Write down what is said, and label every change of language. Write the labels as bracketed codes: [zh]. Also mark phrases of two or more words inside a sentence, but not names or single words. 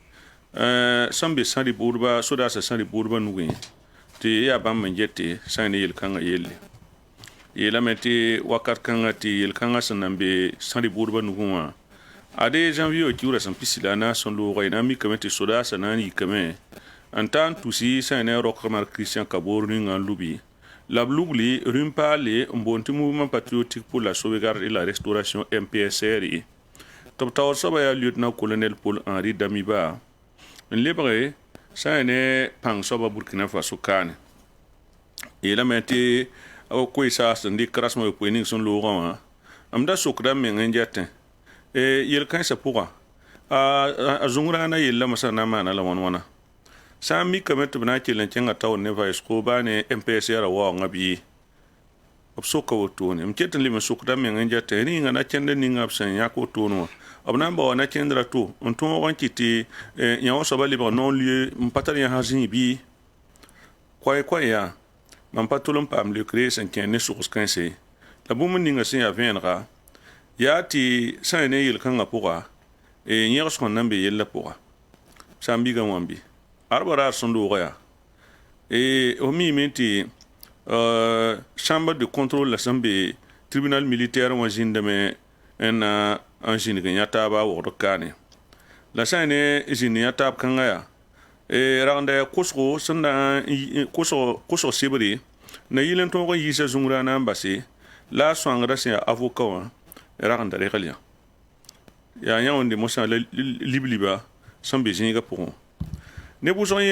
[mos] sẽn be sãn rɩ-bʋʋdbã sodaasã sãn rɩ-bʋʋdbã nugẽ tɩ yaa bãmb n gete sã ne yel-kãngã yelle yeelame tɩ wakat kãngã tɩ yel-kãngã sẽn nan be sãn rɩ-bʋʋdbã nugẽ wã ade janvier kiuudã sẽn pisi la a na n sẽn loogã y na n mikame tɩ sodaasã na n yikame n ta n tusi sã ne Rockmar Christian Kaboor ningã n lubi la b lugli rũn paale n boond tɩ mouvement patriotique pour la sauvegarde et la restauration MPSR tɩ b taoor soabã yaa [fr] lieutenant colonel [mos] Paul Henri Damiba n lebge sã ne pãng soabã Burkina Faso kaane yeelame tɩ koeesa sẽn dɩk rasmã yopoe ning sẽn loogã wã m da sokda meng n gɛtẽ yel-kãensã pʋga a zũng-rãana yellame sã na n maana la wãn-wãna sã n mikame tɩ b na n kell n kẽngã taoor ne vaesco baa ne MPSR waoongã bɩ b soka wotone m ket n leb n sokda meng n gɛtẽ rĩnga na kẽnd ninga b sẽn yãk wotone wã b na n bao na kẽndra to n tõog n kɩ tɩ yã wã soabã lebg non-lieu n pa tar yãsg zĩig bɩ koɛ yaa mam pa tol n paam lekre sẽn kẽ ne sogs-kãense la bũmb ninga sẽn yaa vẽenega yaa tɩ sã ne yel-kãngã pʋga yẽgsg n na n be yella pʋga saam-biigã wãmbi arba raar sẽn loogã yaa f miime tɩ [fr] chambre de contrôle [mos] la sẽn be [fr] tribunal militaire [mos] wã zĩndame n na n zĩneg yã taaba a wogd kaane la sã ne zĩnd yã taab kãngã yaa ragenda kosgo sẽn na kosg sebre na yɩl n tõog n yiisa zũng-rãana n base la a sõangda sẽn yaa avocat wã ragenda regl yã yaa yã wẽnde mosã la libliba sẽn be zĩiga pʋgẽ ne bʋsg yẽ